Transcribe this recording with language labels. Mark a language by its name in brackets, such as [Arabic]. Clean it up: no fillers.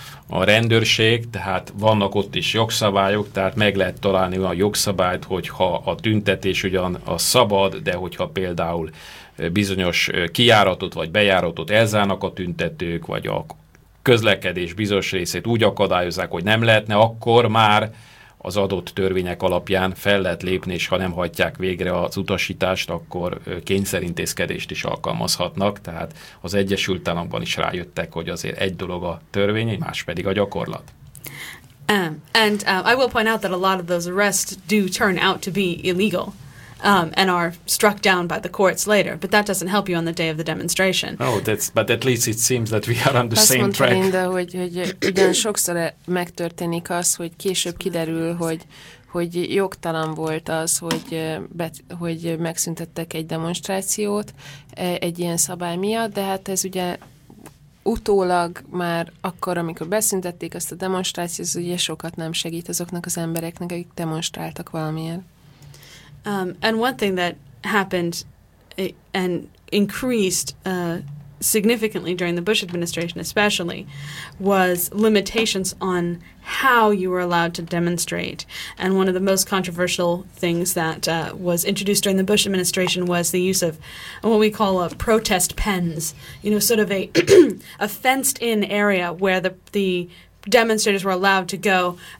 [Hungarian] a rendőrség, tehát vannak ott is jogszabályok, tehát meg lehet találni olyan jogszabályt, hogyha a tüntetés ugyan a szabad, de hogyha például bizonyos kijáratot vagy bejáratot elzárnak a tüntetők, vagy a közlekedés bizonyos részét úgy akadályozzák, hogy nem lehetne, akkor már az adott törvények alapján fel lehet lépni, és ha nem hagyják végre az utasítást, akkor kényszerintézkedést is alkalmazhatnak. Tehát az Egyesült Államokban is rájöttek, hogy azért egy dolog a törvény, más pedig a gyakorlat. [English] I will point out that a lot of those arrests do turn out to be illegal. And are struck down by the courts later, but that doesn't help you on the day of the demonstration. Oh, that's. But at least it seems that we are on the same track. [Hungarian] Azt mondta Linda, hogy ugyan sokszor megtörténik az, hogy később kiderül, hogy jogtalan volt az, hogy megszüntettek egy demonstrációt egy ilyen szabály miatt, de hát ez ugye utólag már akkor, amikor beszüntették azt a demonstrációt, ez ugye sokat nem segít azoknak az embereknek, akik demonstráltak valamiért. [English] And one thing that happened and increased significantly during the Bush administration especially was limitations on how you were allowed to demonstrate. And one of the most controversial things that was introduced during the Bush administration was the use of what we call a protest pens, you know, sort of a fenced-in area where the demonstrators were allowed to go.